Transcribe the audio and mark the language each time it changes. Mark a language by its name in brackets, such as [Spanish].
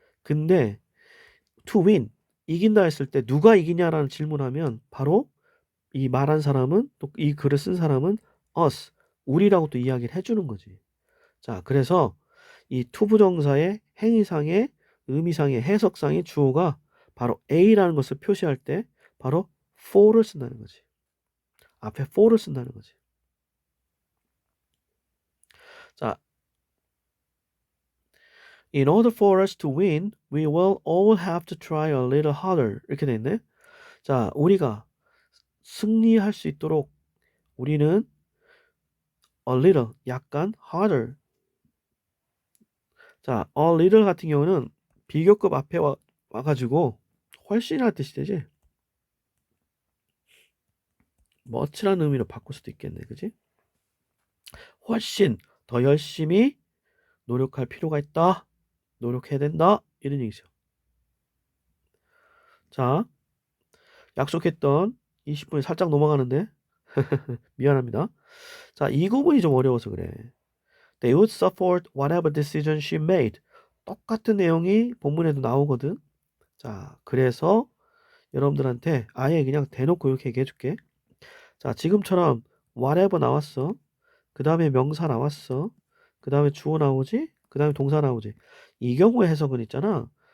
[Korean] 근데 [English] to win [Korean] 이긴다 했을 때 누가 이기냐라는 질문하면 바로 이 말한 사람은 또 이 글을 쓴 사람은 [English] us [Korean] 우리라고 또 이야기를 해주는 거지. 자 그래서 이 투부정사의 행위상의 의미상의 해석상의 주어가 바로 A라는 것을 표시할 때 바로 for를 쓴다는 거지. 앞에 for를 쓴다는 거지. [English] 자 In order for us to win, we will all have to try a little harder. [Korean] 이렇게 돼 있네. 자, 우리가 승리할 수 있도록 우리는 [English] a little, [Korean] 약간 [English] harder, [Korean] 자, [English] a little [Korean] 같은 경우는 비교급 앞에 와가지고 훨씬이라는 뜻이 되지. much라는 의미로 바꿀 수도 있겠네, 그지? 훨씬 더 열심히 노력할 필요가 있다. 노력해야 된다. 이런 얘기죠. 자, 약속했던 20분이 살짝 넘어가는데 미안합니다. 자, 이 구문이 좀 어려워서 그래. [English] They would support whatever decision she made. [Korean] 똑같은 내용이 본문에도 나오거든. 자, 그래서 여러분들한테 아예 그냥 대놓고 이렇게 얘기해 줄게. 자, 지금처럼 whatever 나왔어. 그 다음에 명사 나왔어. 그 다음에 주어 나오지. 그 다음에 동사 나오지. 이 경우의 해석은 있잖아.